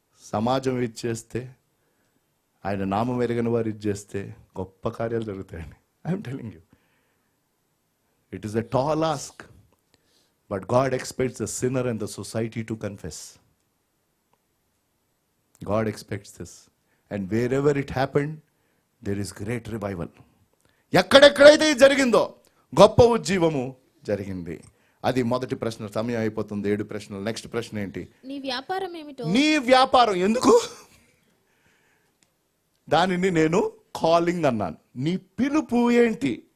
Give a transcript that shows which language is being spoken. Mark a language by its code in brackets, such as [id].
[te] సమాజం ఇది చేస్తే, ఆయన నామం ఎరగని వారు ఇది చేస్తే గొప్ప కార్యాలు జరుగుతాయండి. [en] I'm telling you, it is a tall ask, but God expects the sinner and the society to confess. God expects this. And wherever it happened, there is great revival. [te] ఎక్కడెక్కడైతే ఇది జరిగిందో గొప్ప ఉజ్జీవము జరిగింది. అది మొదటి ప్రశ్న. సమయం అయిపోతుంది. 7 ప్రశ్నలు. నెక్స్ట్ ప్రశ్న ఏంటి? నీ వ్యాపారం ఏమిటో? నీ వ్యాపారం ఎందుకు? దానిని నేను కాలింగ్ అన్నాను. నీ పిలుపు ఏంటి?